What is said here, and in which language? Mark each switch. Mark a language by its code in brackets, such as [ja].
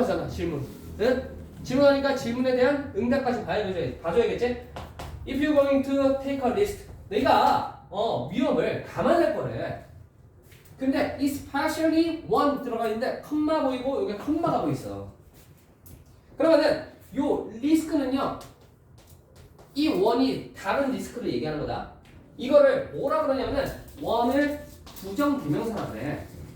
[ko] 질문. 응? 질문하니까 질문에 대한 응답까지 봐줘야겠지? [en] If you're going to take a risk, [ko] 내가 위험을 감안할 거래. 근데 especially one 들어가 있는데 컴마 보이고 여기 컴마가 보이있어. 그러면은 요 리스크는요, 이 원이 다른 리스크를 얘기하는 거다. 이거를 뭐라 그러냐면은 원을 부정대명사라고 해.